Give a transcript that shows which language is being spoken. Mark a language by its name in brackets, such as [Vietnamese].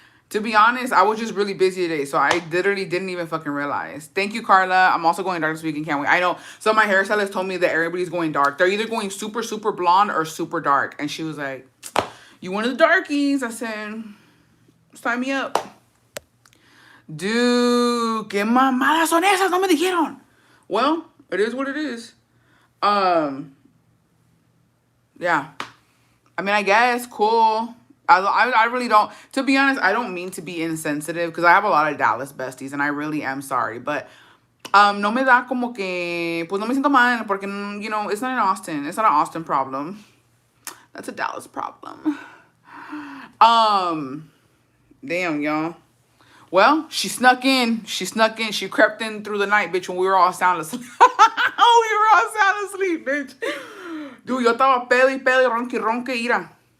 [English] To be honest, I was just really busy today, so I literally didn't even fucking realize. Thank you, Carla. I'm also going dark this weekend. Can't wait. I know. So my hairstylist told me that everybody's going dark. They're either going super, super blonde or super dark. And she was like, you one of the darkies. I said, sign me up. [Spanish] Dude, qué mamadas son esas. No me dijeron. [English] Well, it is what it is. Yeah. I mean, I guess, cool. I really don't, to be honest, I don't mean to be insensitive because I have a lot of Dallas besties and I really am sorry. [Spanish] But no me da como que, pues no me siento mal porque, [English] you know, it's not in Austin. It's not an Austin problem. That's a Dallas problem. Damn, y'all. Well, she snuck in. She crept in through the night, bitch, when we were all sound asleep. We were all sound asleep, bitch. [Spanish] Dude, yo estaba pedo y ronque, ira.